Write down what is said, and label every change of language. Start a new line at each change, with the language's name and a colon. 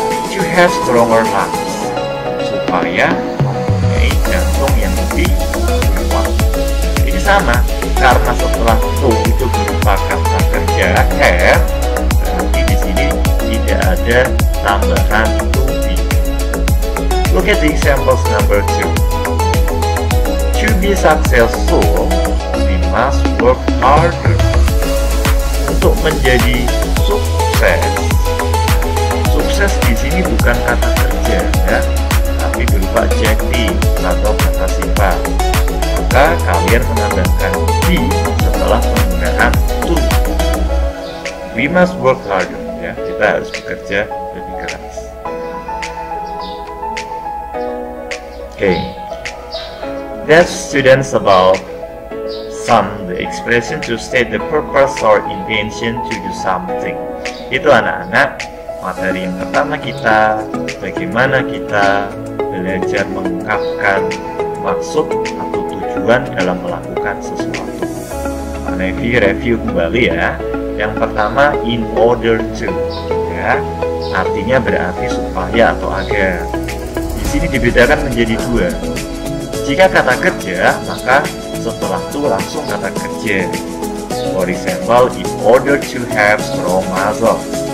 English: To have stronger lungs,
Indonesian: supaya mempunyai jantung yang lebih kuat. Ini sama, karena setelah to itu berupa kata kerja have, berarti di sini tidak ada tambahan to be.
English: Look at the examples number 2. To be successful, we must work harder.
Indonesian: Untuk menjadi sukses, sukses di sini bukan kata kerja ya, tapi berupa adjektif atau kata sifat. Maka kalian menambahkan be setelah penggunaan to.
English: We must work harder.
Indonesian: Ya, kita harus bekerja lebih keras.
English: That's students about the expression to state the purpose or intention to do something.
Indonesian: Itu anak-anak, materi yang pertama kita, bagaimana kita belajar mengungkapkan maksud atau tujuan dalam melakukan sesuatu. Review kembali ya. Yang pertama,
English: in order to,
Indonesian: ya, artinya berarti supaya atau agar. Di sini dibedakan menjadi dua. Jika kata kerja, maka setelah itu langsung kata kerja.
English: For example, in order to have strong muscles.